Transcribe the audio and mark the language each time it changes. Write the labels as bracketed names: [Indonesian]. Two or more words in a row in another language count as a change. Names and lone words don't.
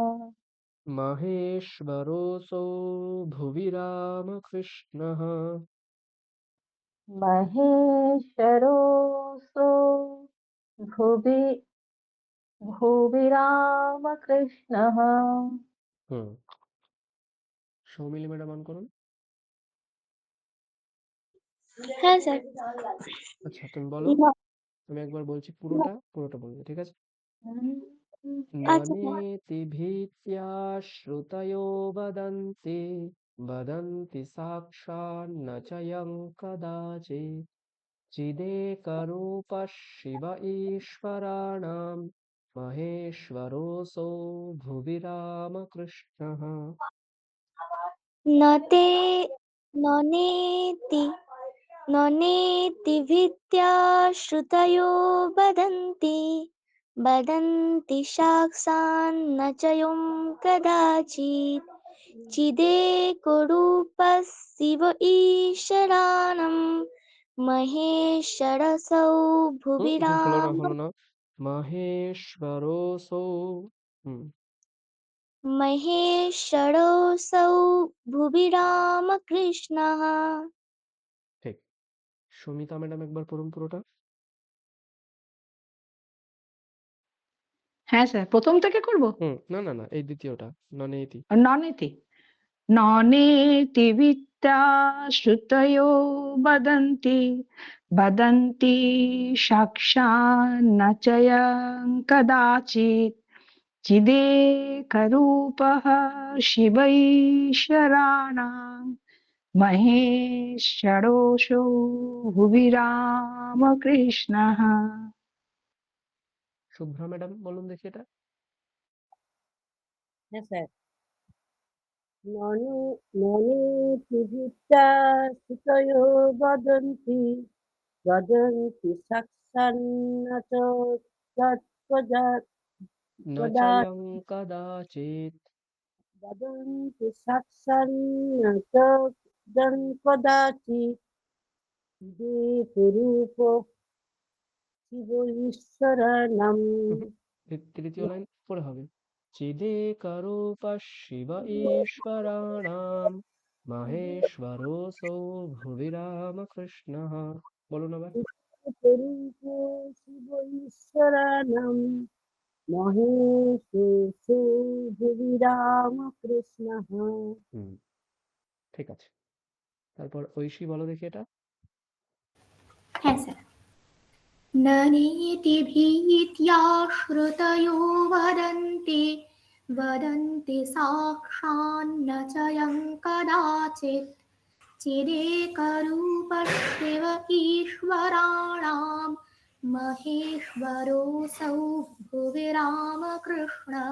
[Sanskrit] মহেশ্বরোऽসौ ভুবি রামকৃষ্ণः। মহেশ্বরোऽসौ ভুবি ভুবি রামকৃষ্ণः। [Bangla] সৌমিলি ম্যাডাম অন করুন। হ্যাঁ স্যার। আচ্ছা তুমি বলো, আমি একবার বলছি, পুরোটা বলবে, ঠিক আছে? আচ্ছা স্যার। [Sanskrit] ননেতি ভীত্য়া শ্রুতয়ো বদন্তি, বদন্তি সাক্ষান্ন চয়ং কদাচিৎ। চিদেকরূপः শিব ঈশ্বরাণাম মহেশ্বরোऽসौ ভুবি রামকৃষ্ণः। নতে ননেতি ননেতি ভিত্ত্য়া শ্রুতयो বদন্তি বদন্তি সাক্ষান্ন চয়ং কদাচিৎ চিদেকরূপः শিব ঈশ্বরাণাম মহেশ্বরোऽসৌ ভুবি [Bangla] হলো না, রাম। হলো না। মাহেশ্বরোऽসৌ। হুম, [Sanskrit] महेश्वरोऽसौ भुवि रामकृष्णः। [Bangla] ঠিক। সুমিতা ম্যাডাম একবার পড়ুন পুরোটা। হ্যাঁ স্যার, প্রথম থেকে করব। না না না, এই দ্বিতীয়টা ননেতি। [Sanskrit] ননেতি ননেতি বিদ্যা শ্রুতयो वदन्ति वदन्ति साक्षान्न च यं कदाचित् चिदेकरूपः शिवैश्वराणां महेश्वरोऽसौ भुवि रामकृष्णः। [Bangla] শুভ্রা ম্যাডাম বলুন দেখি এটা। হ্যাঁ স্যার। [Sanskrit] ননে ননেতি বিদ্যা শ্রুতयो वदन्ति वदन्ति साक्षान्न च तत्त्वजा- ন कदा- চয়ং কদাচিৎ। वदन्ति साक्षान्न च कदाचित् देवरूप शिव ईश्वराणां [Bangla] তৃতীয় লাইন পড়ে হবে। [Sanskrit] চিদেকরূপः শিব ঈশ্বরাণাম মহেশ্বরোऽসৌ ভুবি রামকৃষ্ণः। [Bangla] বলুন আবার। [Sanskrit] देवरूप शिव ईश्वराणां महेशो भुवि रामकृष्णः। [Bangla] হুম, ঠিক আছে। তারপর ঐশী বলো দেখি এটা। হ্যাঁ স্যার। [Sanskrit] ननेति भीत्या श्रुतयो वदन्ति वदन्ति साक्षान्न च यं कदाचित् चिदेकरूपशिव ईश्वराणां महेश्वरोऽसौ भुवि रामकृष्णः।